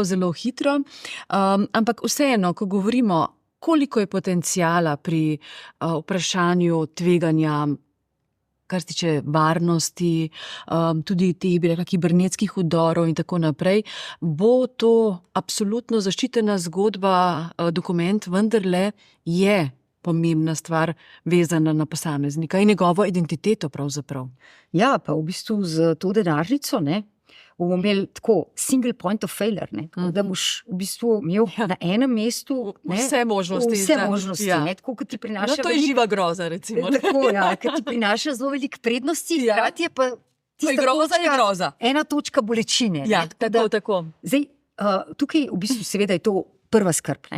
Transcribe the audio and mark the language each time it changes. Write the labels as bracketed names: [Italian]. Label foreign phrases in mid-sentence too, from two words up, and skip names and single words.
[Slovenian] zelo hitro, ampak vseeno, ko govorimo, koliko je potenciala pri vprašanju tveganja, kar se tiče varnosti, tudi teh, bi rekla, kibernetskih vdorov in tako naprej, bo to absolutno zaščitena zgodba, dokument, vendarle je pomembna stvar vezana na posameznika in njegovo identiteto pravzaprav. Ja, pa v bistvu z to denarnico, ne, bomo imeli tako [English] single point of failure, [Slovenian] ne, da boš v bistvu imel na enem mestu vse možnosti, ne, tako kot ti prinaša. To je živa groza, recimo. Tako, ker ti prinaša zelo veliko prednosti, hkrati je pa groza je groza. Ena točka bolečine. Ja, tako. Zdaj, tukaj v bistvu seveda je to prva skrb, ne?